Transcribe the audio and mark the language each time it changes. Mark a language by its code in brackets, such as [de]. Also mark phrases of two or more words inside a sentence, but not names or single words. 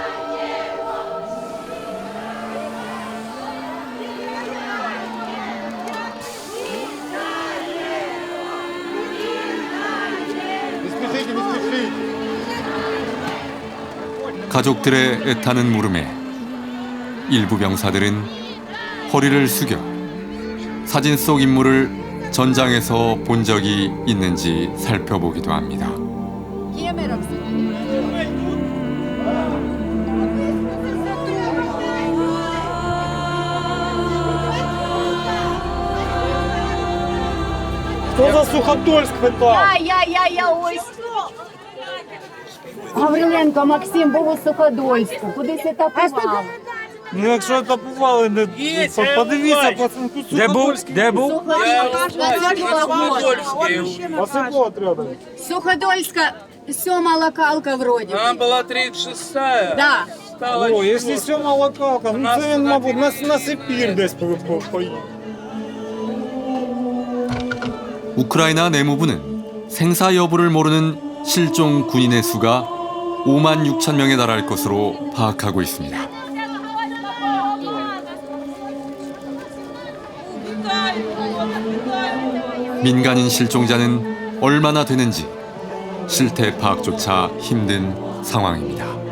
[ko] 가족들의 애타는 물음에 일부 병사들은 허리를 숙여 사진 속 인물을 전장에서 본 적이 있는지 살펴보기도 합니다. [uk] Хто за Суходольськ питав? Я ось. Гавриленко Максим був у Суходольську. Кудись етапував. Ну якщо етапували, не подивіться, пацан, тут Суходольський. Де був? Посипало треба. Суходольська 7-ма локалка вроді. Там була 36-я. Да. О, якщо 7-ма локалка, ну це він, мабуть, на Сибір десь поїхав. [ko] 우크라이나 내무부는 생사 여부를 모르는 실종 군인의 수가 5만 6천 명에 달할 것으로 파악하고 있습니다. 민간인 실종자는 얼마나 되는지 실태 파악조차 힘든 상황입니다.